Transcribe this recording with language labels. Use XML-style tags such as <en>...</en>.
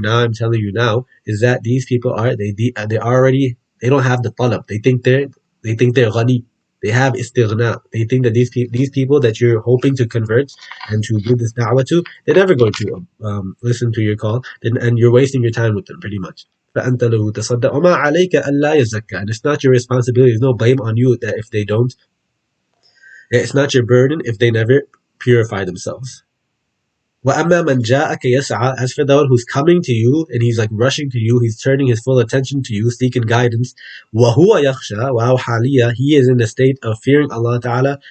<en>Now I'm telling you now is that these people they don't have the talab. They think they're ghani. They have istighna. They think that these people that you're hoping to convert and to give this da'wah to, they're never going to listen to your call, and you're wasting your time with them pretty much.</en> <ar>فأنت له تصدق وما عليك ألا يزكى,</ar> <en>and it's not your responsibility. There's no blame on you that if they don't. It's not your burden if they never purify themselves.</en> <ar>وأما من جاءك يسعى,</ar> <en>as for the one who's coming to you and he's like rushing to you, he's turning his full attention to you, seeking guidance.</en> <ar>وهو يخشى,</ar> <en>wow,</en> <ar>حاليا,</ar> <en>he is in a state of fearing Allah Taala.</en>